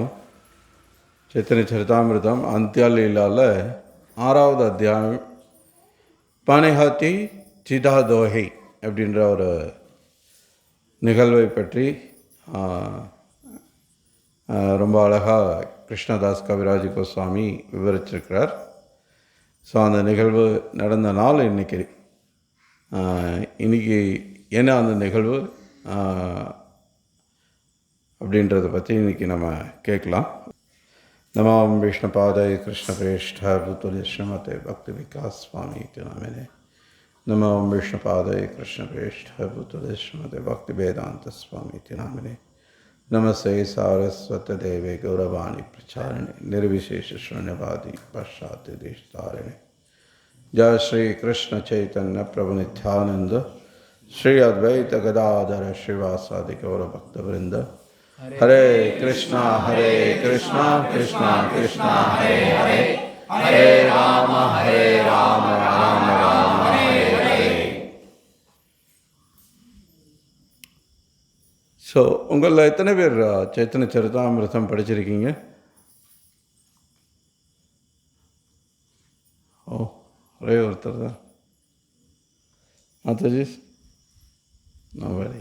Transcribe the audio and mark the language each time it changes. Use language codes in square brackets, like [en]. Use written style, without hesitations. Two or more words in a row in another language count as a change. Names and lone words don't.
[ta] சைத்தன்ய சரிதாமிர்தம் அந்தியாலீலாவில் 6வது அத்தியாயம் பானிஹாத்தி சிதா தோஹை அப்படின்ற ஒரு நிகழ்வை பற்றி ரொம்ப அழகாக கிருஷ்ணதாஸ் கவிராஜ் கோஸ்வாமி விவரிச்சிருக்கிறார். ஸோ அந்த நிகழ்வு நடந்த நாள் இன்றைக்கி என்ன அந்த நிகழ்வு அப்படின்றத பற்றி இன்றைக்கி நம்ம கேட்கலாம். [sa] नमाम विष्णुपादाय कृष्णप्रेष्ठाय भूतले श्रीमते भक्ति विकास स्वामी के नामिने. नमाम विष्णुपादाय कृष्णप्रेष्ठाय भूतले श्रीमते भक्ति वेदांत स्वामी के नामिने. नमस्ते सारस्वत देवे गौरवाणी प्रचारिणे निर्विशेष शून्यवादी पश्चात्य देशतारिणे. जय श्री कृष्ण चैतन्य प्रभु नित्यानंद श्री अद्वैत गदाधर श्रीवासादि गौर भक्तवृंद. हरे कृष्णा कृष्णा कृष्णा हरे हरे, हरे राम राम राम हरे हरे. [ta] ஸோ உங்களில் எத்தனை பேர் சைத்தன்ய சரிதாமிர்தம் படிச்சிருக்கீங்க? ஒரே ஒருத்தர் தான். மாதாஜி நோபடி.